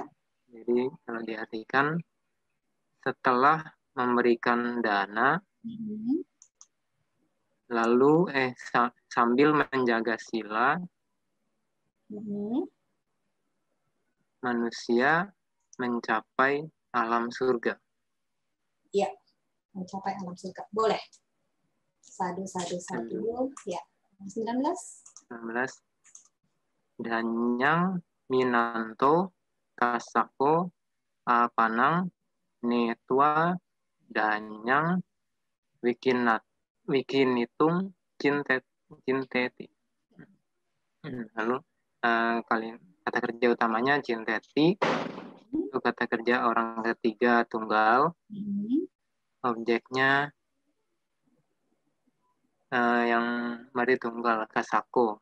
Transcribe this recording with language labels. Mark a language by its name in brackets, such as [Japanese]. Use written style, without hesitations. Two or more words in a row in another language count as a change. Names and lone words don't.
[Indonesian] Jadi kalau diartikan setelah memberikan dana, lalu sambil menjaga sila, manusia mencapai alam surga. Iya, mencapai alam surga. Boleh. Sadu. Ya. 19. [Pali] Danyang Minanto Kasako Apanang Netwa Danyang Wikinitung Cinteti. [Indonesian] Lalu kata kerja utamanya Cinteti itu kata kerja orang ketiga tunggal. Objeknya yang mari tunggal Kasako.